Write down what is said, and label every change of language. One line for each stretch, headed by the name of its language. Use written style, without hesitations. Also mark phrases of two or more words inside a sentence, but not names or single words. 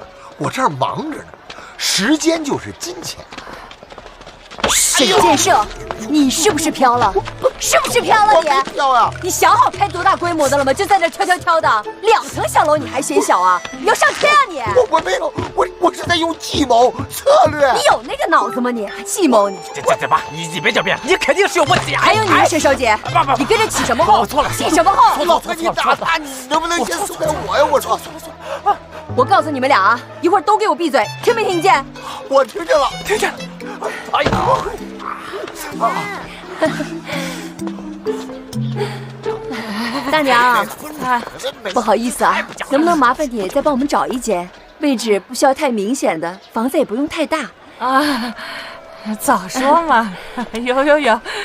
Chinese: 我這兒忙着呢，時間就是金錢。沈建設，你是不是飄了？是不是飄了你？我沒飄啊！你想好開多大規模的了嗎？就在這挑的，2層小樓你還嫌小啊？你要上天啊你！我沒有，我是在用計謀策略。你有那個腦子嗎你？計謀你？這爸，你別狡辯，你肯定是有問題。還有你沈小姐，你跟着起什麼哄？我錯了，起什麼哄？老婆，你打他，你能不能先鬆開我呀？我說，我告訴你們倆啊，一會兒都給我閉嘴，聽沒聽見？我聽見了，聽見了。哎呀！大娘，不好意思啊，能不能麻煩你再幫我們找一間位置不需要太明顯的，房子也不用太大啊？早說嘛，有。